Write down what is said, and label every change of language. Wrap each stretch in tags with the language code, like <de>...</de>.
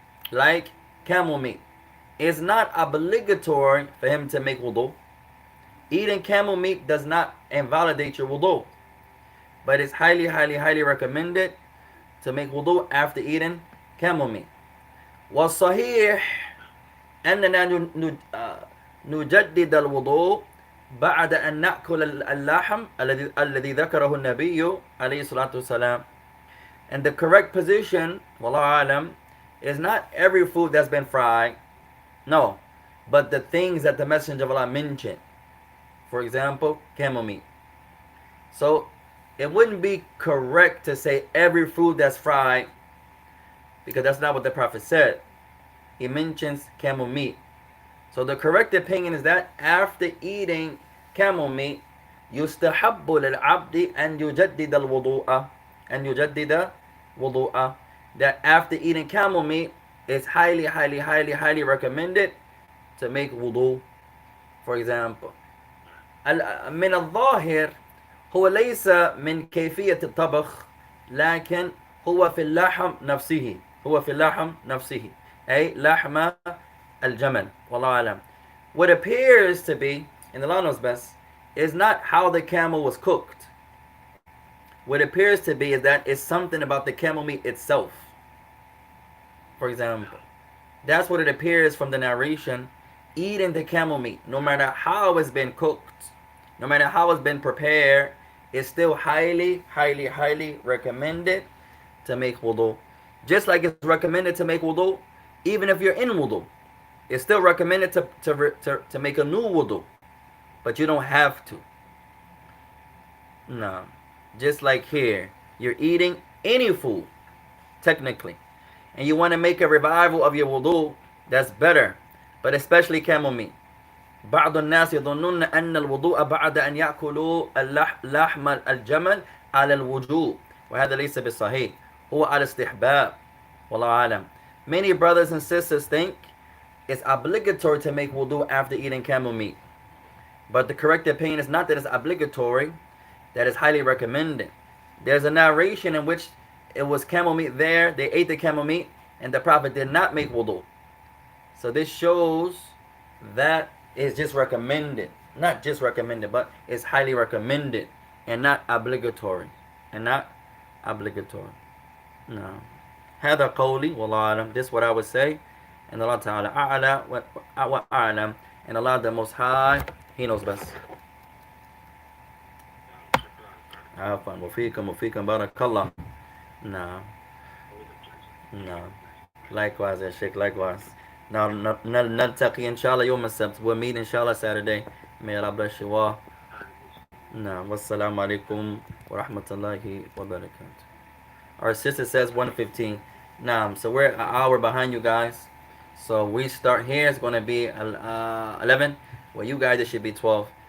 <en>Like camel meat. It's not obligatory for him to make wudu. Eating camel meat does not invalidate your wudu, but it's highly recommended to make wudu after eating camel meat.</en> <ar>والصحيح أننا نجدد الوضوء بعد أن نأكل اللحم الذي ذكره النبي عليه الصلاة والسلام.</ar> <en>And the correct position, wallahu alam, is not every food that's been fried, no, but the things that the Messenger of Allah mentioned. For example, camel meat. So it wouldn't be correct to say every food that's fried, because that's not what the Prophet said. He mentions camel meat. So the correct opinion is that after eating camel meat,</en> <ar>يستحب للعبد أن يجدد الوضوء. أن يجدد وضوء.</ar> <en>That after eating camel meat, it's highly recommended to make wudu. For example,</en> <ar>من الظاهر هو ليس من كيفية الطبخ، لكن هو في اللحم نفسه. هو في اللحم نفسه، أي لحم الجمل. والله أعلم.</ar> <en>What appears to be, and Allah knows best, It's not how the camel was cooked. What it appears to be is that it's something about the camel meat itself. For example, that's what it appears from the narration. Eating the camel meat, no matter how it's been cooked, no matter how it's been prepared, is still highly, highly, highly recommended to make wudu. Just like it's recommended to make wudu, even if you're in wudu, it's still recommended to make a new wudu, but you don't have to. No. Just like here, you're eating any food, technically, and you want to make a revival of your wudu, that's better. But especially camel meat.</en> <ar>بعض الناس يظنون أن الوضوء بعد أن يأكلوا لحم الجمل على الوجوب وهذا ليس بالصحيح هو على استحباب والله أعلم.</ar> <en>Many brothers and sisters think it's obligatory to make wudu after eating camel meat. But the correct opinion is not that it's obligatory, that is highly recommended. There's a narration in which it was camel meat there, they ate the camel meat, and the Prophet did not make wudu. So this shows that it's just recommended. Not just recommended, but it's highly recommended and not obligatory. And not obligatory. No.</en> <ar>هذا قولي والله أعلم.</ar> <en>This is what I would say. And Allah Ta'ala</en> <ar>أعلى وأعلم.</ar> <en>And Allah the Most High, He knows best.</en> <ar>عفوا وفيكم بارك الله.</ar> <en>No. No. Likewise, ya Sheikh, likewise.</en> <ar>Now, نلتقي إن شاء الله يوم السبت.</ar> <en>We'll meet إن شاء الله Saturday. May Allah bless you all. No. Wassalamu alaikum wa rahmatullahi wa barakatuh. Our sister says 1:15. Nah, so we're an hour behind you guys. So we start here. It's going to be 11. Well, you guys, it should be 12.</en>